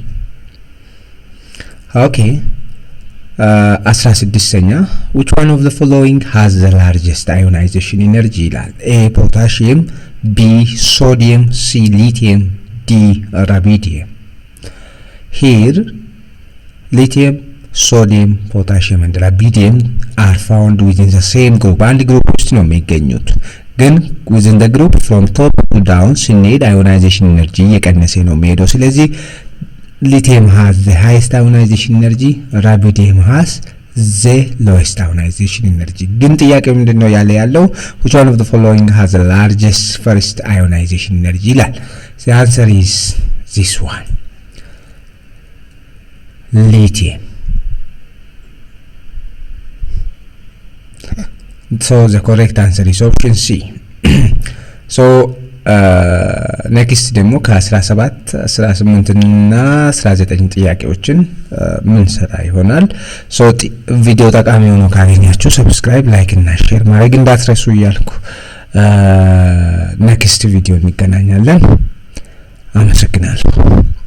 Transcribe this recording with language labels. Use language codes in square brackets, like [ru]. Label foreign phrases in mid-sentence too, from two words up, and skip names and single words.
[en] Okay, 16ኛ which one of the following has the largest ionization energy ይላል። A potassium, B sodium, C lithium, D rubidium. Here lithium, sodium, potassium and rubidium are found within the same group. [am] አንድ ግሩፕ ውስጥ ነው የሚገኙት፣ ግን [en] within the group from top to down ስንሄድ ionization energy [am] እየቀነሰ ነው የሚሄደው። ስለዚህ [en] lithium has the highest ionization energy, rubidium has the lowest ionization energy. [am] ግን ጥያቄው ምንድነው ያለው [en] which one of the following has the largest first ionization energy ይላል። The answer is this one, lithium. So the correct answer is option C. So next [am] ደግሞ ከ17 18 እና 19 ጥያቄዎችን ምን ሰራ ይሆናል። ሶ ቪዲዮ ጠቃሚ ሆኖ ካገኛችሁ ሰብስክራይብ፣ ላይክ እና ሼር ማድረግ እንዳትረሱ እያልኩ [en] next video [am] እንገናኛለን። አመሰግናለሁ።